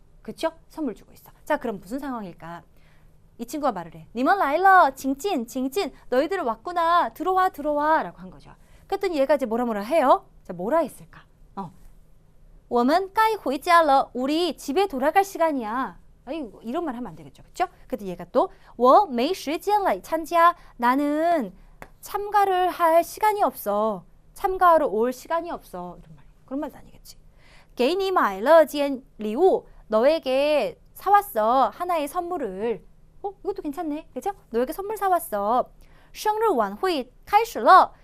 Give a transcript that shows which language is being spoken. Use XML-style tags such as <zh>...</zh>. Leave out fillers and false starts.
<ko>그렇죠? 선물 주고 있어. 자, 그럼 무슨 상황일까? 이 친구가 말을 해.</ko> <zh>你们来了,</zh> <ko>징찐. 너희들 왔구나. 들어와 라고 한 거죠. 그랬더니 얘가 이제 뭐라 해요? 자, 뭐라 했을까?</ko> <zh>我们该回家了.</zh> <ko>우리 집에 돌아갈 시간이야. 아이고, 이런 말 하면 안 되겠죠. 그렇죠? 근데 얘가 또</ko> <zh>我没时间来参加.</zh> <ko>나는 참가를 할 시간이 없어. 참가하러 올 시간이 없어. 이런 말. 그런 말도 아니겠지.</ko> <zh>给你买了件礼物.</zh> <ko>너에게 사왔어. 하나의 선물을. 이것도 괜찮네. 그렇죠? 너에게 선물 사왔어.</ko> <zh>生日晚会开始了.</zh>